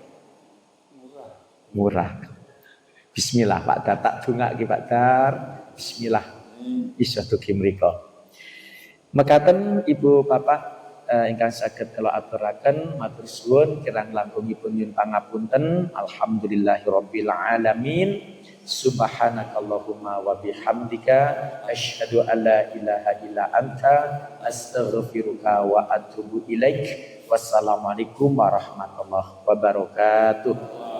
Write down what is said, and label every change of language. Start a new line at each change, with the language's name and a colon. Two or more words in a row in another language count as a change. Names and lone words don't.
Javanese: Murah. Bismillah Pak Dar tak dongake Pak Dar. Bismillah. Iso dugi mriku. Mekaten Ibu Bapak ingkang saged kula aturaken matur suwun kirang langkungipun nyuwun pangapunten.
Arabic: الحمد لله رب العالمين. سبحانك اللهم وبحمدك أشهد أن لا إله إلا أنت أستغفرك وأتوب إليك. والسلام عليكم ورحمة الله وبركاته.